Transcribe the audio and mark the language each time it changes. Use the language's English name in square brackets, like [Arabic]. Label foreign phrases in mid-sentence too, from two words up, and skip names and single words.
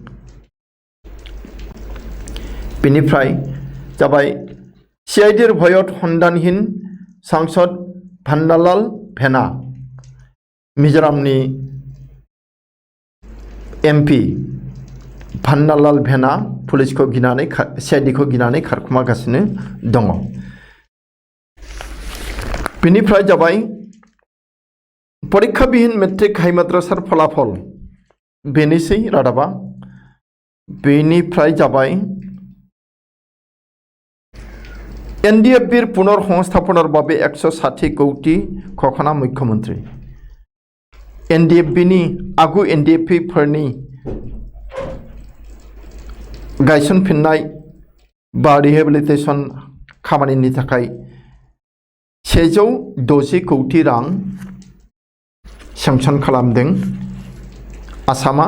[Bodo] बेनिफ्राय जाबाय [Assamese] CIDৰ ভয়ত সন্ধানহীন [Bodo] सांसद भेन्नालाल भेना मिजोरामनि MP भान्नालाल भेना पुलिसखौ गिनानै CIDखौ गिनानै खारखुमागासिनो दङ। बेनिफ्राय जाबाय [Assamese] পৰীক্ষা বিহীন মেট্ৰিক হাই মাদ্ৰাছাৰ ফলাফল [Bodo] बेनोसै रादाबा। बेनिफ्राय जाबाय [Assamese] NDFBৰ পুনৰ সংস্থাপনৰ বাবে 160 কোটি ঘোষণা মুখ্যমন্ত্ৰী। [Bodo] NDFBनि आगु NDFBफोरनि गायसनफिननाय बा रिहेबिलिटेसन खामानिनि थाखाय 160 कोटी रां सेंसन खालामदों आसामा।